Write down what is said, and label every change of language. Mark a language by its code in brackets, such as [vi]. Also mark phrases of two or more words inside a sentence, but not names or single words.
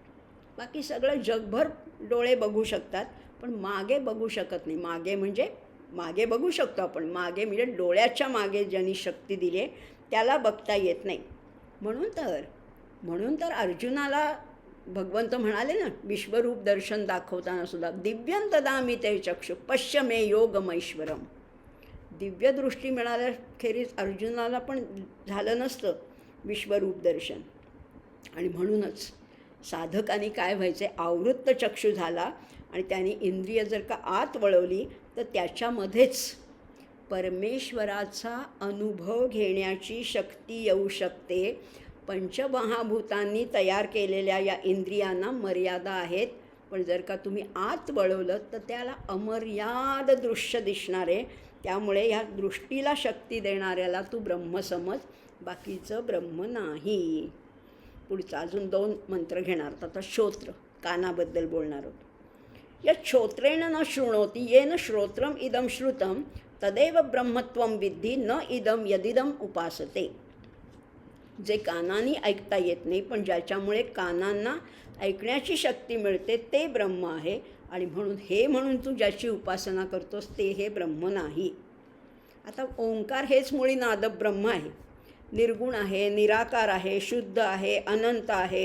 [mr] बाकी सगळं जगभर डोळे बघू शकतात, पण मागे बघू शकत नाही. मागे म्हणजे मागे बघू शकतो आपण, मागे म्हणजे डोळ्याच्या मागे ज्यांनी शक्ती दिली आहे त्याला बघता येत नाही. म्हणून तर अर्जुनाला भगवंत म्हणाले ना, विश्वरूप दर्शन दाखवताना सुद्धा, [sa] दिव्यं ददामि ते चक्षु पश्य मे योगमैश्वरम. [mr] दिव्यदृष्टी मिळाल्याखेरीज अर्जुनाला पण झालं नसतं विश्वरूप दर्शन. आणि म्हणूनच साधकांनी काय व्हायचे, आवृत्त चक्षु झाला आणि त्याने इंद्रिय जर का आत वळवली तर त्याच्यामध्येच परमेश्वराचा अनुभव घेण्याची शक्ती येऊ शकते. पंचमहाभूतांनी तयार केलेल्या या इंद्रियांना मर्यादा आहेत, पण जर का तुम्ही आत वळवलं तर त्याला अमर्याद दृश्य दिसणार आहे. त्यामुळे ह्या दृष्टीला शक्ती देणाऱ्याला तू ब्रह्म समज, बाकीचं ब्रह्म नाही. पुढचा अजून 2 मंत्र घेणार. आता श्रोत्र, कानाबद्दल बोलणार आहोत. [sa] यत् श्रोत्रेण न शृणोति येन श्रोत्रम इदम श्रुतम तदेव ब्रह्मत्वं विद्धि न इदम यदिदम उपासते. [mr] जे कानांनी ऐकता येत नाही पण ज्याच्यामुळे कानांना ऐकण्याची शक्ती मिळते ते ब्रह्म आहे. आणि म्हणून तू ज्याची उपासना करतोस ते हे ब्रह्म नाही. आता ओंकार हेच मुळी नाद ब्रह्म आहे. निर्गुण आहे, निराकार आहे, शुद्ध आहे, अनंत आहे.